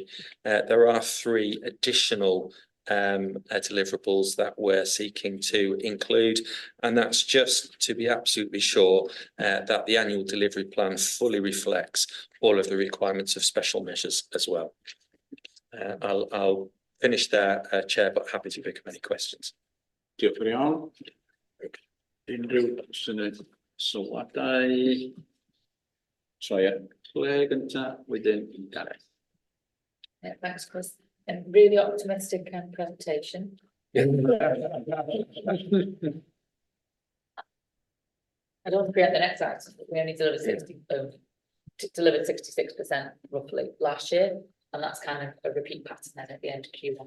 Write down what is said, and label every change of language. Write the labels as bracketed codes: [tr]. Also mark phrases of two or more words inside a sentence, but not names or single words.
[en] There are 3 additional deliverables that we're seeking to include, and that's just to be absolutely sure that the annual delivery plan fully reflects all of the requirements of special measures as well. I'll finish there, Chair, but happy to pick up any questions. [cy] Diolch yn iawn. Unrhyw syniad sylwadau? Troi at Claire gynta, wedyn Gareth. [en] Yeah, thanks, Chris. And really optimistic presentation. I don't forget the next item, we only delivered 66% roughly last year, and that's kind of a repeat pattern then at the end of Q1.